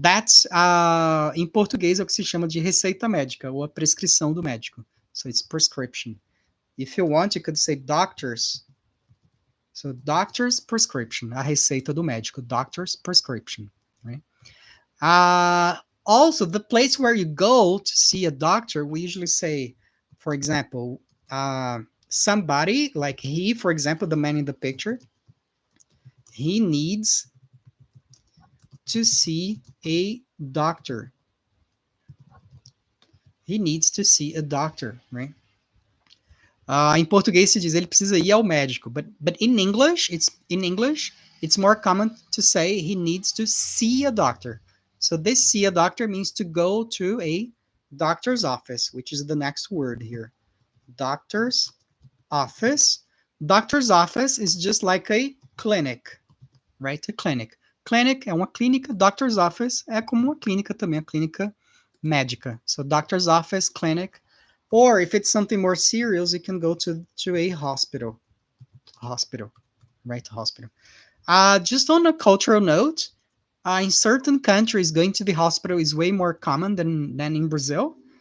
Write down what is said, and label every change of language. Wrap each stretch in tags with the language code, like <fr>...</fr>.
<pt>That's em português é o que se chama de receita médica ou a prescrição do médico.</pt> <en>So it's prescription. If you want, you could say doctors. So doctor's prescription,</en> <pt>a receita do médico,</pt> <en>doctor's prescription, right? Also, the place where you go to see a doctor, we usually say, for example, somebody like he, for example, the man in the picture, he needs to see a doctor. He needs to see a doctor, right?</en> <pt>Em português se diz ele precisa ir ao médico,</pt> <en>but in English it's more common to say he needs to see a doctor. So this see a doctor means to go to a doctor's office, which is the next word here. Doctor's office. Doctor's office is just like a clinic, right? A clinic.</en> <pt>Clinic é uma clínica, doctor's office é como uma clínica também, a clínica médica.</pt> <en>So doctor's office, clinic. Or if it's something more serious, you can go to a hospital. Hospital, right? Hospital. Just on a cultural note, in certain countries, going to the hospital is way more common than in Brazil.</en>